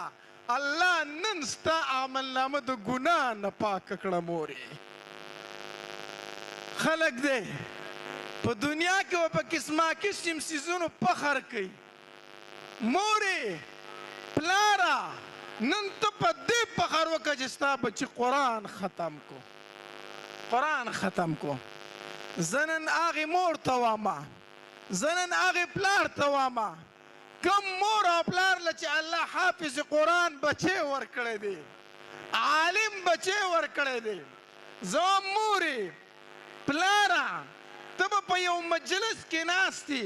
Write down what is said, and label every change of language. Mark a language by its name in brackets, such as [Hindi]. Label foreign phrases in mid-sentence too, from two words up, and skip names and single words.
[Pashto] الله نن ستا عملنامه د ګناه نه پاکه کړه مورې. خلک دی په دنیا کې به په قسما قسم څیزونو فخر کوي. مورې پلاره نن ته په دې فخر وکړه چې ستا بچي قرآن ختم کو، قرآن ختم کو. زه نن هغې مور ته وامه زه نن هغې پلار ته وایم کم مور او پلار له چې الله حافظ قرآن بچی ورکړی دی عالم بچی ورکړی دی زه وایم مورې پلاره ته به په یو مجلس کې ناست یې